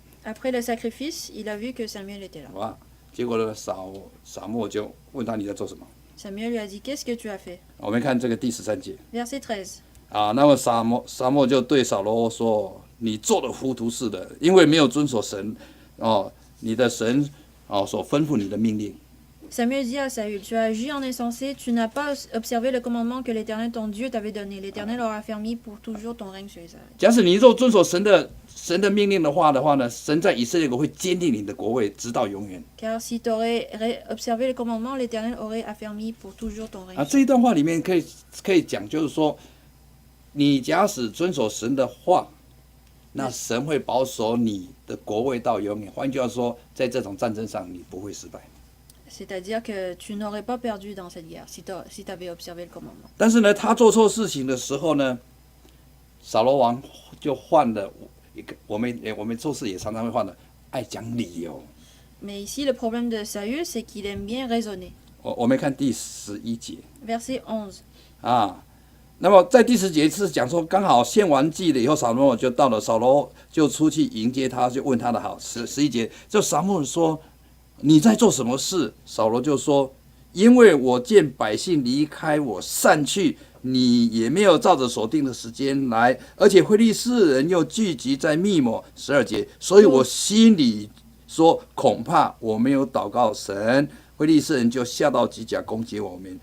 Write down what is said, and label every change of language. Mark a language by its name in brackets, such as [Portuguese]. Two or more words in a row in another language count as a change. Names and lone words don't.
[French] Après le sacrifice, il a vu que Samuel était là. [Chinese] 好吧？结果呢，撒漠就问他你在做什么？ [French] Samuel lui a dit, qu'est-ce que tu as fait? [Chinese] 我们看这个第13节 [French] Verset 13. [Chinese] 啊，那么撒漠就对扫罗说：“你做的糊涂似的，因为没有遵守神你的神所吩咐你的命令。” [French] Samuel dit à Saül, tu as agi en insensé, tu n'as pas observé le commandement que l'Éternel ton Dieu t'avait donné. L'Éternel aura affermi pour toujours ton règne sur Israël. [Chinese] 假使你若遵守神的命令的话呢，神在以色列国会坚定你的国位，直到永远。 [French] Car si tu aurais observé le commandement, l'Éternel aurait affermi pour toujours ton règne. [Chinese] 啊，这一段话里面可以讲，就是说，你假使遵守神的话，那神会保守你的国位到永远。换句话说，在这种战争上，你不会失败。 [French] C'est-à-dire que tu n'aurais pas perdu dans cette guerre si tu avais observé le commandement. [Chinese] 但是呢，他做错事情的时候呢，扫罗王就犯了一个我们做事也常常会犯的，爱讲理由。 [French] Mais ici, le problème de Saül, c'est qu'il aime bien raisonner. [Chinese] 我们看第11节 [French] Verset 11. 啊。 [Chinese] 那么在第10节是讲说，刚好献完祭了以后，扫罗就到了，扫罗就出去迎接他，就问他的好。11节，就撒母耳说：“你在做什么事？” 扫罗就说：“因为我见百姓离开我散去，你也没有照着所定的时间来，而且非利士人又聚集在密抹。”12节，所以我心里说，恐怕我没有祷告神，非利士人就下到吉甲攻击我们。